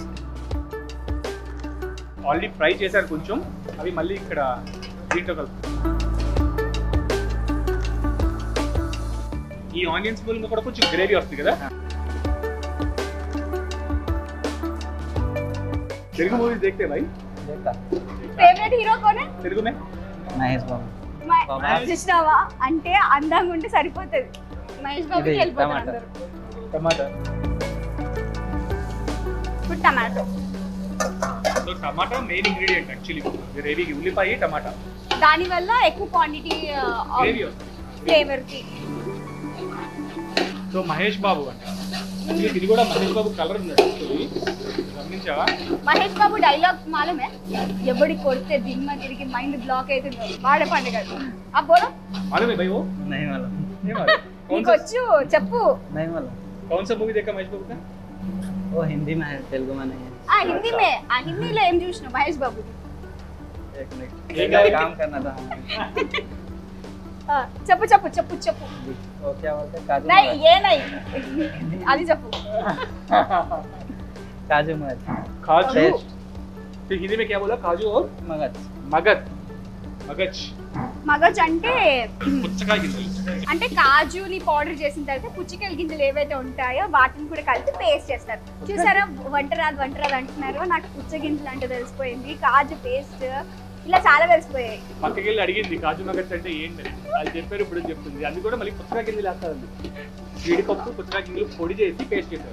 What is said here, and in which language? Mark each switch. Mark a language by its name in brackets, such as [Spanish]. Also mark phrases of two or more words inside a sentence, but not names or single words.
[Telugu] ఆల్రెడీ ఫ్రై చేశారు కొంచెం, అవి మళ్ళీ ఇక్కడ దీంట్లో కలుపుతారు. ఈ ఆనియన్స్ మూలంగా కూడా కొంచెం గ్రేవీ వస్తుంది కదా. [English] Telugu movies [Hindi] देखते भाई? फेवरेट हीरो कौन है తెలుగు में? [Telugu] మహేష్ బాబు. చూసినావా? అంటే అందంగా ఉంటే సరిపోతుంది. మహేష్ బాబుకి వెళ్ళిపోతారు అందరూ. టమాటా. టమాటో. సో టమాటా [English] main ingredient actually [Telugu] గ్రేవీకి. ఉల్లిపాయ, టమాటా. దాని వల్ల ఎక్కువ క్వాంటిటీ గ్రేవీ వస్తుంది ఫ్లేవర్ కి. సో మహేష్ బాబు అంటే ఇది కూడా మహేష్ బాబు కలర్ ఉన్నాడు actually. గమనించావా? మహేష్ బాబు డైలాగ్ మాలమే ఎవడి కొడితే దిమ్మ తిరిగి [English] mind block [Telugu] అవుతుంది వాడే పండుగ ఆ బోలో [Hindi] मालूम है भाई वो? नहीं मालूम नहीं मालूम। कौन [Telugu] నీకు [Hindi] सा [Telugu] వచ్చు చెప్పు [Hindi] नहीं मालूम कौन सा मूवी देखा महेश बाबू का? वो हिंदी में है तेलुगु में नहीं है [Telugu] ఆ హిందీలో ఏం చూసినావు మహేష్ బాబు [Hindi] एक मिनट ये मेरा क्या- काम करना था हमें [Telugu] చెప్పు చెప్పు చెప్పు చెప్పు [Hindi] वो क्या बोलते हैं काजू నై मगज [Telugu] ఏ నై అది చెప్పు [Hindi] काजू मगज काजू टेस्ट फिर हिंदी में क्या बोला? काजू और मगज मगज मगज [Telugu] మగజ్ అంటే పుచ్చకాయ గింజలు. అంటే కాజుని పౌడర్ చేసిన తర్వాత పుచ్చికాయల గింజలు ఏవైతే ఉంటాయో వాటిని కూడా కలిపి పేస్ట్ చేస్తారు చూసారా వంటరాదు అంటున్నారు నాకు పుచ్చ గింజలు అంటే తెలిసిపోయింది కాజు పేస్ట్ ఇలా చాలా తెలిసిపోయాయి పక్కకి వెళ్ళి అడిగింది [Hindi] काजू मगज [Telugu] అంటే ఏంటి అది చెప్పారు ఇప్పుడు చెప్తుంది అది కూడా మళ్ళీ పుచ్చకాయ గింజలు వేస్తారండి జీడిపప్పు పుచ్చకాయ గింజలు పొడి చేసి పేస్ట్ చేస్తారు